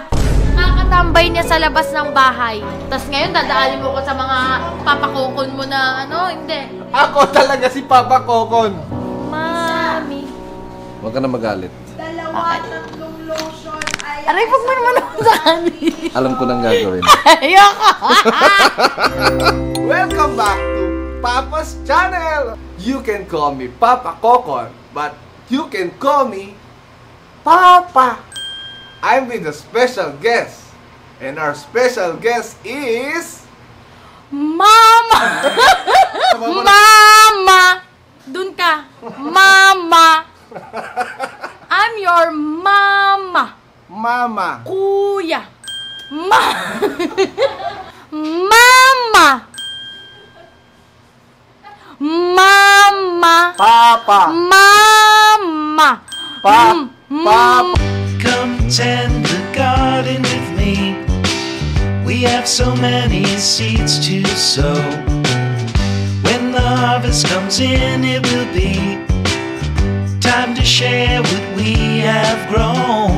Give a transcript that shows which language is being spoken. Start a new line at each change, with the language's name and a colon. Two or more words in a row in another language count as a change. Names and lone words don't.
Filipino: Nakakatambay niya sa labas ng bahay. Tapos ngayon, dadaanin mo ko sa mga papakokon mo na hindi. Ako talaga si Papa Kokon. Mami. Huwag ka na magalit. Aray, pag mo naman ako sa amin. Alam ko nang gagawin. Ayoko.
English: Welcome back to Papa's Channel! You can call me Papa Kokon, but you can call me Papa. I'm with a special guest. And our special guest is... Mama! Mama!
Filipino: Dun ka. Mama!
English: I'm your mama. Mama. Kuya. Mama! Mama! Papa! Mama! Papa! Come tend the garden with me. We have so many seeds to sow. When the harvest comes in, it will be time to share what we have grown.